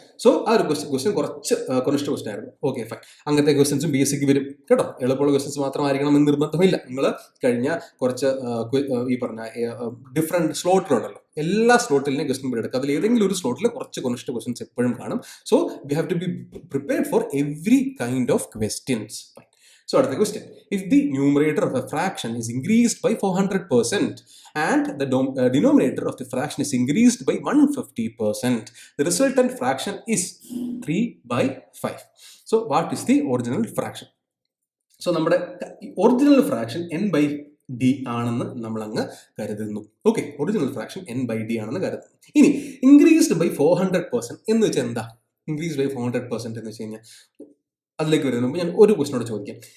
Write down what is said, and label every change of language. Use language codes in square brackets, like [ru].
[ml] So ആ ഒരു question കുറച്ച് കൊനിഷ്ഠ ക്വസ്റ്റ്യൻ ആയിരുന്നു. Okay, fine. അങ്ങനത്തെ ക്വസ്റ്റ്യൻസും ബേസിക് വരും കേട്ടോ. എളുപ്പമുള്ള ക്വസ്റ്റ്യൻസ് മാത്രമായിരിക്കണം എന്ന് നിർബന്ധമില്ല. നിങ്ങൾ കഴിഞ്ഞ കുറച്ച് ഈ പറഞ്ഞ ഡിഫറെന്റ് സ്ലോട്ടിലുണ്ടല്ലോ, എല്ലാ സ്ലോട്ടിലും ക്വസ്റ്റ്യൻ പേപ്പർ എടുക്കുക. അതിൽ ഏതെങ്കിലും ഒരു സ്ലോട്ടിൽ കുറച്ച് കോൺസ്റ്റന്റ് ക്വസ്റ്റ്യൻസ് എപ്പോഴും കാണും. [en] So we have to be prepared for every kind of questions. So അടുത്ത question, if the numerator of a fraction is increased by 400% and the denominator of the fraction is increased by 150%, the resultant fraction is 3/5. So what is the original fraction? [ml] So നമ്മുടെ original fraction n/d ആണെന്ന് നമ്മൾ അങ്ങ് കരുതുന്നു. Okay, original fraction n/d ആണെന്ന് കരുതുന്നു. ഇനി increased by 400% എന്ന് വെച്ചാൽ എന്താ? ഇൻക്രീസ് ബൈ 400% എന്ന് വെച്ച് കഴിഞ്ഞാൽ അതിലേക്ക് വരുന്നതിന് മുമ്പ് ഞാൻ ഒരു ക്വസ്റ്റനോട് ചോദിക്കാം.